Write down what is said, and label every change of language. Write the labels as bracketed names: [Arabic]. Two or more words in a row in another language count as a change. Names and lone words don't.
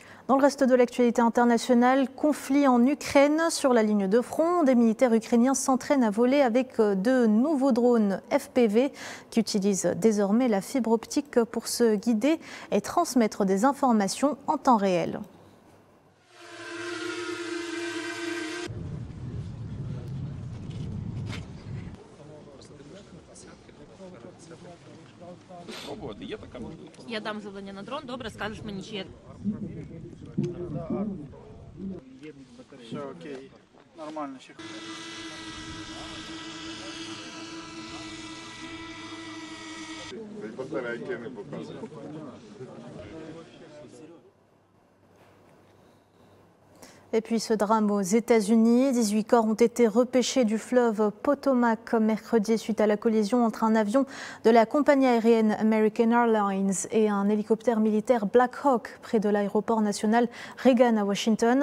[French] Dans le reste de l'actualité internationale, conflit en Ukraine. Sur la ligne de front, des militaires ukrainiens s'entraînent à voler avec de nouveaux drones FPV qui utilisent désormais la fibre optique pour se guider et transmettre des informations en temps réel. [Ukrainian] Я дам завдання на дрон, добре, скажеш мені, чи є. Все окей, нормально ще. Батарейки не показують. [French] Et puis ce drame aux États-Unis, 18 corps ont été repêchés du fleuve Potomac mercredi suite à la collision entre un avion de la compagnie aérienne American Airlines et un hélicoptère militaire Black Hawk près de l'aéroport national Reagan à Washington.